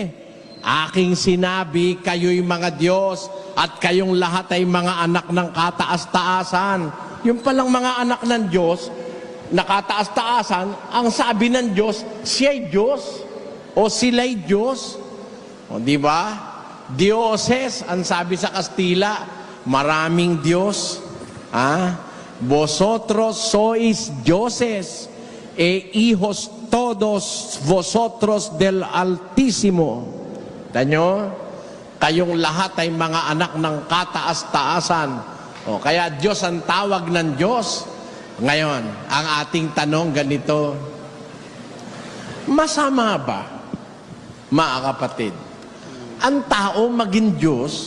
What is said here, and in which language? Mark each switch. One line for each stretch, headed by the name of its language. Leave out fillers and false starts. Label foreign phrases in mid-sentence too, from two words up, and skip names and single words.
Filipino: Aking sinabi, kayo'y mga Diyos at kayong lahat ay mga anak ng kataas-taasan. Yung palang mga anak ng Diyos, na kataas-taasan, ang sabi ng Diyos, siya'y Diyos o sila'y Diyos. O di ba? Dioses, ang sabi sa Kastila, maraming Diyos.
Spanish: Vosotros sois dioses e hijos todos vosotros del Altísimo.
Filipino: Tanyo, kayong lahat ay mga anak ng kataas-taasan. O, kaya Diyos ang tawag ng Diyos. Ngayon, ang ating tanong ganito, masama ba, mga kapatid, ang tao maging Diyos?